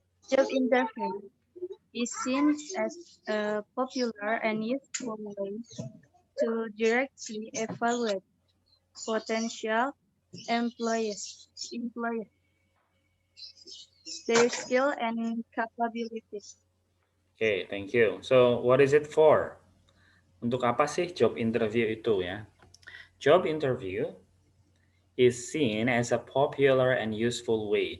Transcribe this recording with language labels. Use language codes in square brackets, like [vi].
[en] Job interview is seen as a popular and useful way to directly evaluate potential employees, their skill and capabilities. Oke, thank you. So, what is it for? [id] Untuk apa sih job interview itu ya? [en] Job interview is seen as a popular and useful way.